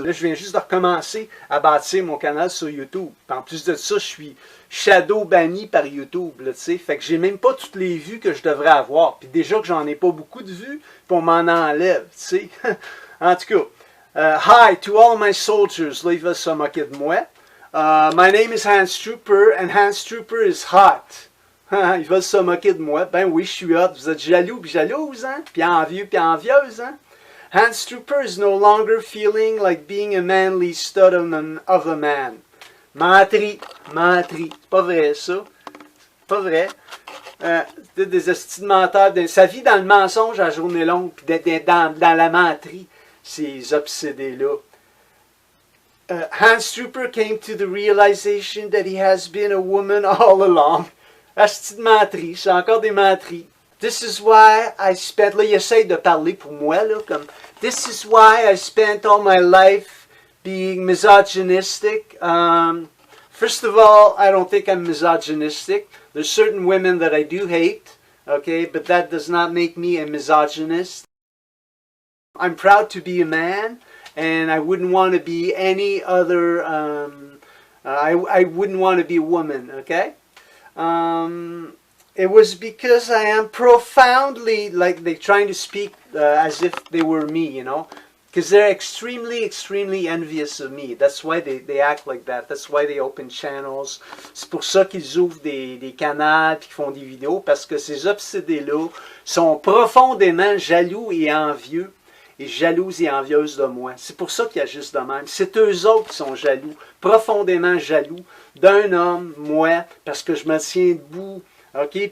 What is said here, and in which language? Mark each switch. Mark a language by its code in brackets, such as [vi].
[fr] Là, je viens juste de recommencer à bâtir mon canal sur YouTube. Puis en plus de ça, je suis shadow banni par YouTube, là, tu sais. Fait que j'ai même pas toutes les vues que je devrais avoir. Puis déjà que j'en ai pas beaucoup de vues, puis on m'en enlève, tu sais. En tout cas, [en] hi to all my soldiers. [fr] Là, ils veulent se moquer de moi. [en] My name is Hans Trooper, and Hans Trooper is hot. [fr] Ils veulent se moquer de moi. Ben oui, je suis hot. Vous êtes jaloux puis jalouse, hein? Puis envieux puis envieuse, hein? [en] Hans Trooper is no longer feeling like being a manly stud of a man. [fr] Menterie, menterie. C'est pas vrai, ça. C'est pas vrai. Des estis de menteurs. Ça vit dans le mensonge à journée longue, puis dans la menterie, ces obsédés-là. [en] Hans Trooper came to the realization that he has been a woman all along. [fr] Asti de menterie, c'est encore des menteries. [en] This is why I spent, [fr] là, il essaye de parler pour moi, là, comme, [en] this is why I spent all my life being misogynistic. First of all, I don't think I'm misogynistic. There's certain women that I do hate, okay, but that does not make me a misogynist. I'm proud to be a man, and I wouldn't want to be any other, I wouldn't want to be a woman, okay? It was because I am profoundly, like they're trying to speak as if they were me, you know, because they're extremely, extremely envious of me. That's why they act like that. That's why they open channels. [fr] C'est pour ça qu'ils ouvrent des canaux et qu'ils font des vidéos, parce que ces obsédés-là sont profondément jaloux et envieux, et jalouses et envieuses de moi. C'est pour ça qu'ils agissent de même. C'est eux autres qui sont jaloux, profondément jaloux d'un homme, moi, parce que je me tiens debout. OK?